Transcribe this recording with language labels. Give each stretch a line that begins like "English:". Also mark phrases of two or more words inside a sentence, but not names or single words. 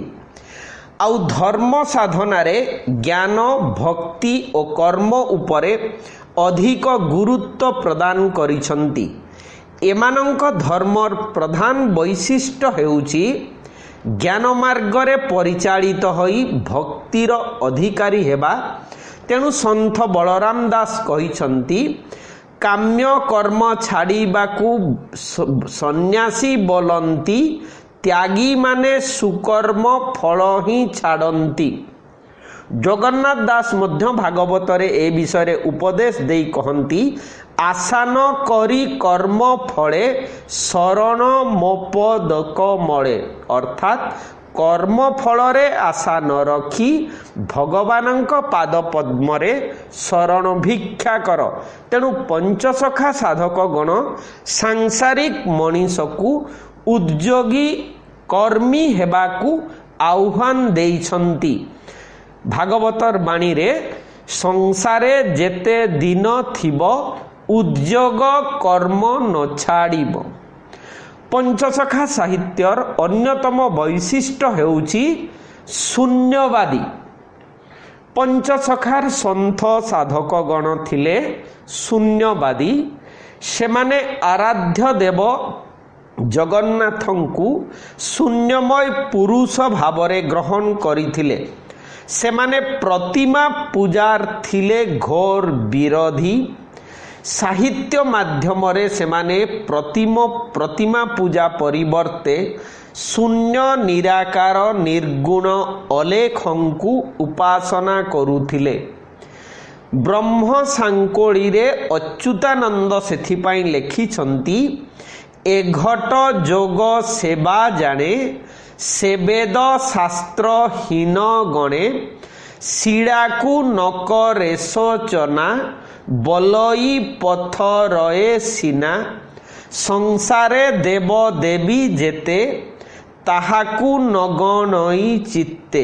Odia: ଆଉ ଧର୍ମ ସାଧନାରେ ଜ୍ଞାନ ଭକ୍ତି ଔର କର୍ମ ଉପରେ ଅଧିକ ଗୁରୁତ୍ୱ ପ୍ରଦାନ କରିଛନ୍ତି। ଏମାନଙ୍କ ଧର୍ମର ପ୍ରଧାନ ବୈଶିଷ୍ଟ୍ୟ ହେଉଛି ଜ୍ଞାନ ମାର୍ଗରେ ପରିଚାଳିତ ହୋଇ ଭକ୍ତିର ଅଧିକାରୀ ହେବା। ତେଣୁ ସନ୍ଥ ବଳରାମ ଦାସ କହିଛନ୍ତି, କାମ୍ୟ କର୍ମ ଛାଡ଼ିବାକୁ ସନ୍ନ୍ୟାସୀ ବୋଲନ୍ତି, ତ୍ୟାଗୀ ମାନେ ସୁକର୍ମ ଫଳ ହିଁ ଛାଡ଼ନ୍ତି। ଜଗନ୍ନାଥ ଦାସ ମଧ୍ୟ ଭାଗବତରେ ଏ ବିଷୟ ଉପଦେଶ ଦେଇ କହନ୍ତି ଆସାନ କରି କର୍ମ ଫଳେ ଶରଣ ମୋପଦକ ମଳେ ଅର୍ଥାତ କର୍ମ ଫଳରେ ଆଶା ନ ରଖି ଭଗବାନଙ୍କ ପାଦ ପଦ୍ମରେ ଶରଣ ଭିକ୍ଷା କର। ତେଣୁ ପଞ୍ଚସଖା ସାଧକ ଗଣ ସାଂସାରିକ ମନୀଷକୁ ଉଦ୍ୟୋଗୀ କର୍ମୀ ହେବାକୁ ଆହ୍ୱାନ ଦେଇଛନ୍ତି। ଭାଗବତର ବାଣୀ ରେ ସଂସାରେ ଯେତେ ଦିନ ଥିବ ଉଦ୍ୟୋଗ କର୍ମ ନ ଛାଡ଼ିବ। ପଞ୍ଚସଖା ସାହିତ୍ୟର ଅନ୍ୟତମ ବୈଶିଷ୍ଟ୍ୟ ହେଉଛି ଶୂନ୍ୟବାଦୀ। ପଞ୍ଚସଖାର ସନ୍ଥ ସାଧକ ଗଣ ଥିଲେ ଶୂନ୍ୟବାଦୀ। ସେମାନେ ଆରାଧ୍ୟ ଦେବ ଜଗନ୍ନାଥଙ୍କୁ ଶୂନ୍ୟମୟ ପୁରୁଷ ଭାବରେ ଗ୍ରହଣ କରିଥିଲେ। ସେମାନେ ପ୍ରତିମା ପୂଜାର ଥିଲେ ଘୋର ବିରୋଧୀ। ସାହିତ୍ୟ ମାଧ୍ୟମରେ ସେମାନେ ପ୍ରତିମା ପୂଜା ପରିବର୍ତ୍ତେ ଶୂନ୍ୟ ନିରାକାର ନିର୍ଗୁଣ ଅଲେଖଙ୍କୁ ଉପାସନା କରୁଥିଲେ। ବ୍ରହ୍ମ ସାଙ୍କୋଳି ରେ ଅଚ୍ୟୁତାନନ୍ଦ ସେଥିପାଇଁ ଲେଖିଛନ୍ତି ଏ ଘଟ ଯୋଗ ସେବା ଜାଣେ ସେବେଦ ଶାସ୍ତ୍ରହୀନ ଗଣେ ଶିଡ଼ାକୁ ନକ ରେଶୋଚନା ବଳଇ ପଥରଏ ସିନା ସଂସାରେ ଦେବ ଦେବୀ ଯେତେ ତାହାକୁ ନଗଣଇ ଚିତ୍ତେ।